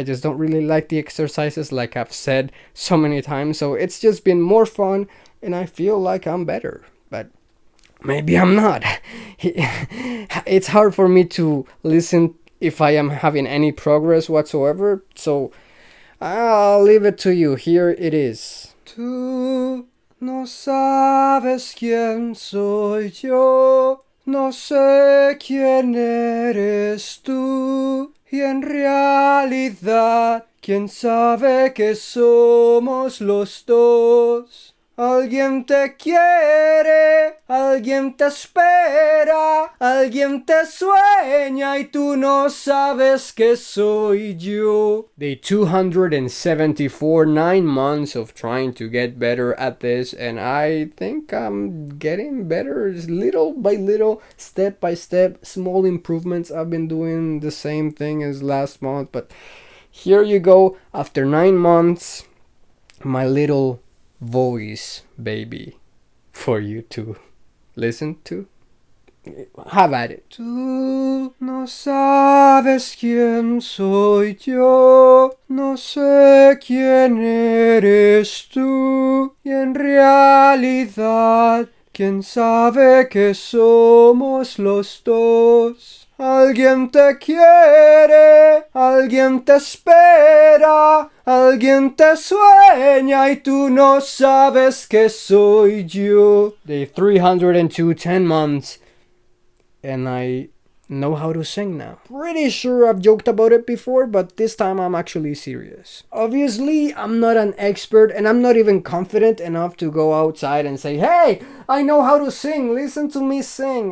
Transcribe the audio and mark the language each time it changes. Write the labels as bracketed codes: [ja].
[en] I just don't really like the exercises, like I've said so many times. So it's just been more fun, and I feel like I'm better. But maybe I'm not. It's hard for me to listen if I am having any progress whatsoever. So I'll leave it to you. Here it is. [es] Tú no sabes quién soy yo, no sé quién eres tú. Y en realidad, quién sabe que somos los dos. Alguien te quiere, alguien te espera, alguien te sueña y tú no sabes que soy yo. [en] Day 274, 9 months of trying to get better at this, and I think I'm getting better little by little, step by step, small improvements. I've been doing the same thing as last month, but here you go, after 9 months, my little voice baby for you to listen to. Have at it. [es] Tú no sabes quién soy yo, no sé quién eres tú, y en realidad, quién sabe que somos los dos. Alguien te quiere, alguien te espera, alguien te sueña y tú no sabes que soy yo. [en] Day 302, 10 months, and I know how to sing now. Pretty sure I've joked about it before, but this time I'm actually serious. Obviously, I'm not an expert, and I'm not even confident enough to go outside and say, hey, I know how to sing, listen to me sing.